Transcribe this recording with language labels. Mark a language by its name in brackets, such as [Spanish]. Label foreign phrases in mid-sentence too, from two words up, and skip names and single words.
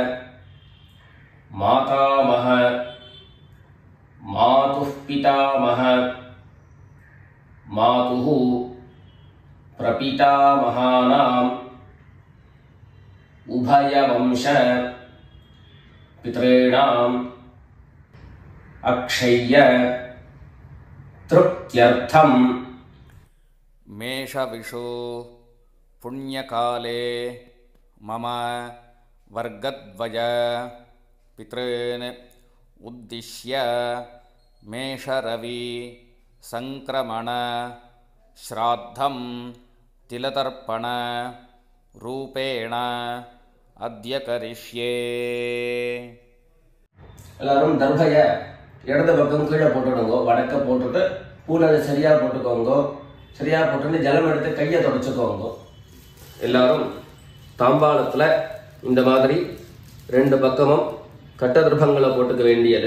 [Sanskrit] मातामह मातुः पितामह मातुः प्रपितामहानाम् उभयवंश पितॄणाम् अक्षय्य तृप्त्यर्थम्. मेषविषु पुण्यकाले मम वर्गद्वय पितॄन् उद्दिश्य मेषरवि संक्रमण श्राद्धं तिलतर्पण रूपेण अद्य करिष्ये. [Tamil] எல்லாரும் தர்பைய இடது பக்கம் கீழே போட்டுடுங்க. வடக்க போட்டுட்டு பூனலை சரியா போட்டுக்கோங்க. சரியா போட்டு ஜலம் எடுத்து கையை தொடச்சுக்கோங்க. எல்லாரும் தாம்பாளத்துல இந்த மாதிரி ரெண்டு பக்கமும் கட்ட தர்பங்களை போட்டுக்க வேண்டியது.